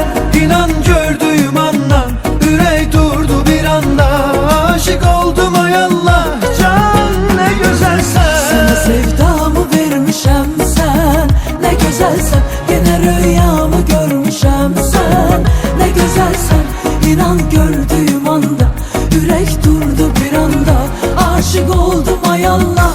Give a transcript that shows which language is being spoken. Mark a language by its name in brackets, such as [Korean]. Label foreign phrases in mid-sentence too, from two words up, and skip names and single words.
[Azerbaijani] İnan gördüyüm andan ürək durdu bir anda. Aşık oldum ay Allah can, nə gözəlsən. Sənə sevdamı vermişəm sən, nə gözəlsən. Yenə rüyamı görmüşəm sən, nə gözəlsən. [Turkish] İnan gördüğüm anda yürek durdu bir anda. Aşık oldum ay Allah